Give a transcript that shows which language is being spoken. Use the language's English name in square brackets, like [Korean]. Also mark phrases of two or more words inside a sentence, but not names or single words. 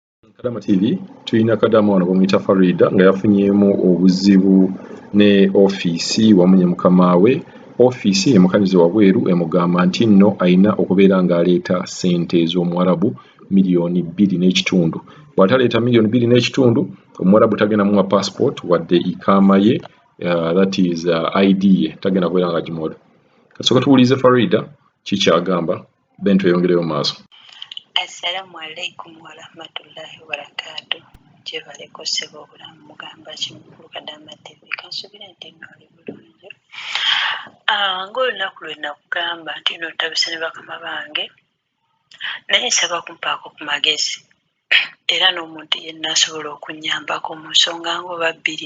[Ganda] Kadama TV tulina Kadama wano bamuyita Farida nga yafunyeemu obuzibu ne ofiisi wamu ne mukama we. Ofiisi emukanize wabweru emugamba nti nno alina okubeera ng'aleeta ssente ez'Omuwarabu miliyoni 2.5. Bw'ataleeta miliyoni 2.5 Omuwarabu tagenda muwa passport wadde ikaama ye, [English] that is [Ganda] ID ye tagenda kubeera nga gimuwa. Kasooka tuwulize Farida kikyagamba then tweyongereyo mu maaso. [Arabic] السلام عليكم ورحمة الله وبركاته. [Ganda] Kyebale kuseba obulamu mugamba kimukulu Kadama TV kansubira nti noli bulungi. Ng'olunaku lwe nakugamba nti notabise ne bakama bange naye nsaba kumpaako ku magezi era n'omuntu yenna asobola okunnyambako mu nsonga ng'oba bbiri.